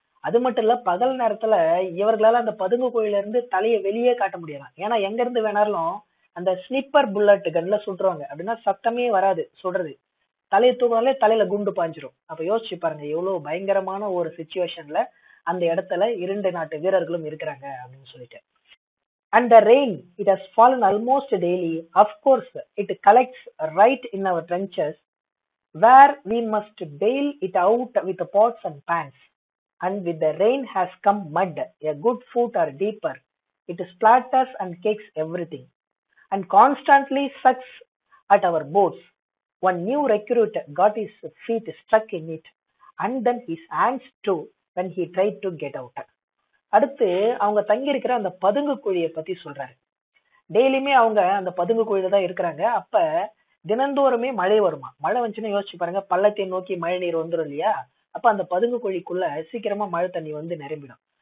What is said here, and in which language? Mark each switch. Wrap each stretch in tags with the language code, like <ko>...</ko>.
<ta>அது மட்டும் இல்ல, பகல் நேரத்துல இவர்களால அந்த பதுங்கு கோயில இருந்து தலையை வெளியே காட்ட முடியலாம். ஏன்னா எங்க இருந்து வேணாலும் அந்த ஸ்னிப்பர் புல்லட் கன்ல சுட்டுருவாங்க. அப்படின்னா சத்தமே வராது சுடுறது, தலையை தூக்கினாலே தலையில குண்டு பாஞ்சிரும். அப்ப யோசிச்சு பாருங்க எவ்வளவு பயங்கரமான ஒரு சிச்சுவேஷன்ல அந்த இடத்துல 2 நாட்டு வீரர்களும் இருக்கிறாங்க அப்படின்னு சொல்லிட்டு.</ta> <en>And the rain, it has fallen almost daily. Of course, it collects right in our trenches, where we must bail it out with pots and pans. And with the rain has come mud, a good foot or deeper. It splatters and cakes everything, and constantly sucks at our boats. One new recruit got his feet stuck in it, and then his hands too when he tried to get out.</en> <ta>அடுத்து அவங்க தங்கி இருக்கிற அந்த பதுங்கு குழியை பத்தி சொல்றாரு. டெய்லியுமே அவங்க அந்த பதுங்கு குழியில தான் இருக்கிறாங்க. அப்ப தினந்தோறுமே மழை வருமா. மழை வந்துச்சுன்னா யோசிச்சு பாருங்க, பள்ளத்தை நோக்கி மழை நீர் வந்துடும் இல்லையா. அப்ப அந்த பதுங்கு குழிக்குள்ள சீக்கிரமா மழை தண்ணி வந்து நிரம்பிடும்.</ta>